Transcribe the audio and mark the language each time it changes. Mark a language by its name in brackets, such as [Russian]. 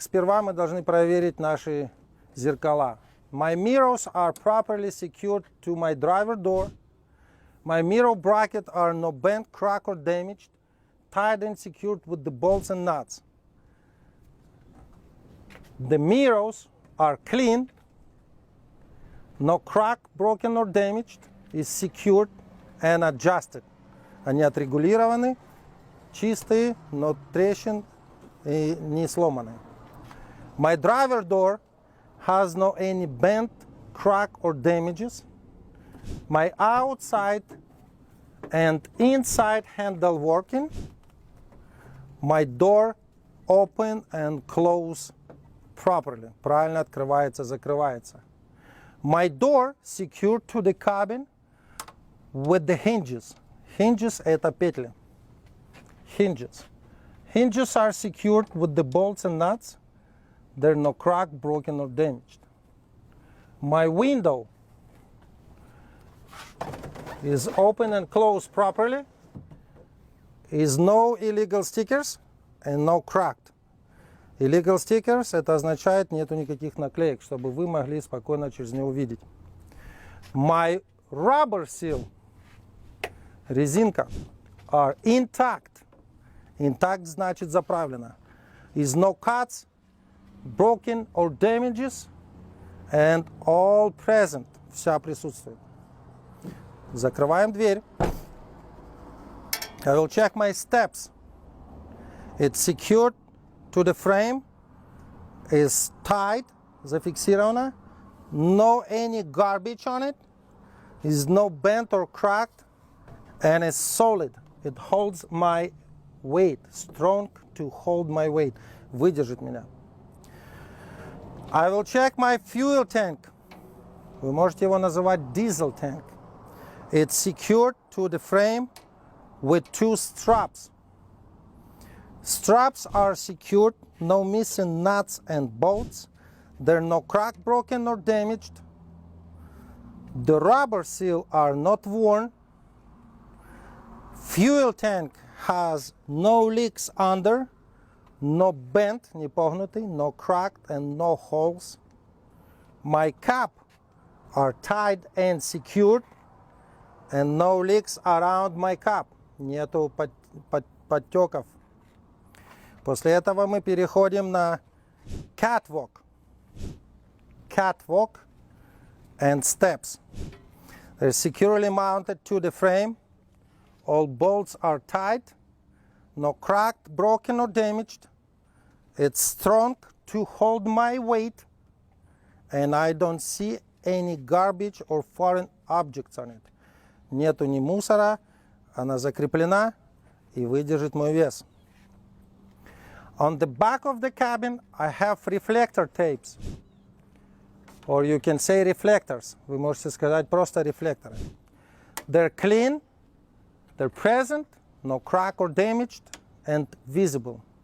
[Russian] Сперва мы должны проверить наши зеркала. [English] My mirrors are properly secured to my driver door. My mirror brackets are no bent, cracked or damaged, tied and secured with the bolts and nuts. The mirrors are clean, no crack, broken or damaged, is secured and adjusted. [Russian] Они отрегулированы, чистые, но трещин и не сломанные. [English] My driver door has no any bent, crack or damages. My outside and inside handle working. My door open and close properly. [Russian] Правильно открывается, закрывается. [English] My door secured to the cabin with the hinges. [Russian] Hinges это петли. [English] Hinges. Hinges are secured with the bolts and nuts. They're no cracked, broken or damaged. My window is open and closed properly. Is no illegal stickers and no cracked. Illegal stickers [Russian] это означает нету никаких наклеек, чтобы вы могли спокойно через него видеть. [English] My rubber seal, резинка, are intact. [Russian] Intact значит заправлено. [English] Is no cuts, broken or damages, and all present. [Russian] Вся присутствует. Закрываем дверь. [English] I will check my steps. It's secured to the frame. Is tied, зафиксировано. No any garbage on it. Is no bent or cracked. And is solid. It holds my weight, strong to hold my weight, [Russian] выдержит меня. [English] I will check my fuel tank. [Russian] Вы можете его называть [English] diesel tank. It's secured to the frame with two straps. Straps are secured, no missing nuts and bolts. They're no cracked, broken or damaged. The rubber seal are not worn. Fuel tank has no leaks under, no bent, [Russian] не погнутый, [English] no cracked and no holes. My cap are tied and secured and no leaks around my cap. [Russian] Нету подтеков. После этого мы переходим на catwalk. [English] Catwalk and steps. They're securely mounted to the frame. All bolts are tight, no cracked, broken or damaged. It's strong to hold my weight, and I don't see any garbage or foreign objects on it. [Russian] Нету ни мусора, она закреплена и выдержит мой вес. [English] On the back of the cabin, I have reflector tapes, or you can say reflectors. [Russian] Вы можете сказать просто рефлекторы. [English] They're clean. They're present, no crack or damaged, and visible.